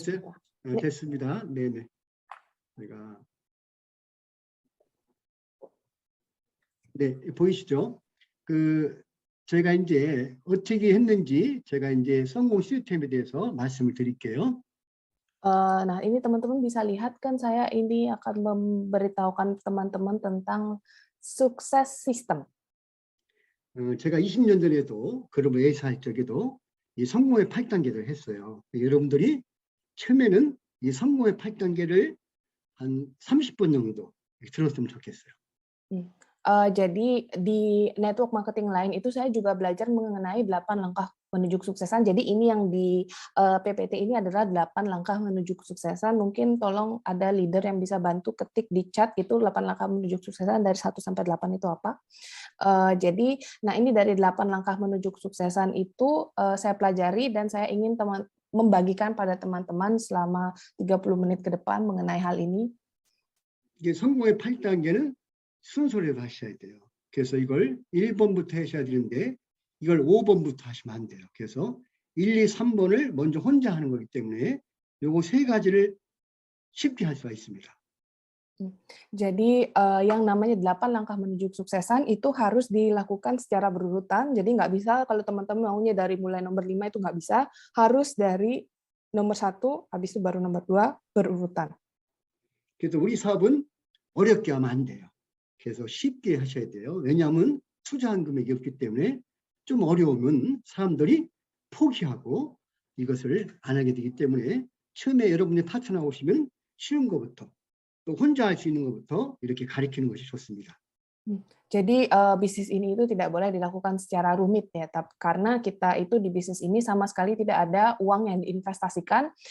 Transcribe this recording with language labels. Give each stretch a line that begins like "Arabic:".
Korean: 됐어요? 네. 됐습니다. 네네. 제가 네, 보이시죠? 제가 이제 어떻게 했는지 제가 이제 성공 시스템에 대해서 말씀을 드릴게요.
Indonesian: Nah, ini teman-teman bisa lihat kan saya ini akan memberitahukan teman-teman tentang sukses system.
Korean: 제가 20년 전에도 글로벌 A사 할 적에도 이 성공의 8단계를 했어요. 여러분들이 처음에는 이 성공의 8단계를 한 30분 정도 들었으면 좋겠어요.
Indonesian: Jadi di network marketing lain itu saya juga belajar mengenai 8 langkah menuju kesuksesan. Jadi ini yang di PPT ini adalah 8 langkah menuju kesuksesan. Mungkin tolong ada leader yang bisa bantu ketik di chat itu 8 langkah menuju kesuksesan dari 1 sampai 8 itu apa. Jadi, nah ini dari 8 langkah menuju kesuksesan itu saya pelajari dan saya ingin membagikan pada teman-teman selama 30 menit ke depan mengenai hal ini.
Korean: 이게 성공의 8단계는 순서대로 하셔야 돼요. 그래서 이걸 1번부터 하셔야 되는데 이걸 5번부터 하시면 안 돼요. 그래서 1, 2, 3번을 먼저 혼자 하는 거기 때문에 요거 세 가지를 쉽게 할 수가 있습니다.
Indonesian: Jadi yang namanya 8 langkah menuju kesuksesan itu harus dilakukan secara berurutan. Jadi nggak bisa kalau teman-teman maunya dari mulai nomor 5 itu nggak bisa, harus dari nomor 1, habis itu baru nomor 2 berurutan.
Korean: 그래서 우리 사업은 어렵게 하면 안 돼요. 그래서 쉽게 하셔야 돼요. 왜냐하면 투자한 금액이 없기 때문에 좀 어려우면 사람들이 포기하고 이것을 안 하게 되기 때문에 처음에 여러분의 파트너 오시면 쉬운 것부터 또 혼자 할 수 있는 것부터 이렇게 가르치는 것이 좋습니다.
Indonesian: Jadi bisnis ini itu tidak boleh dilakukan secara rumit ya, karena kita itu di bisnis ini sama sekali tidak ada uang yang diinvestasikan.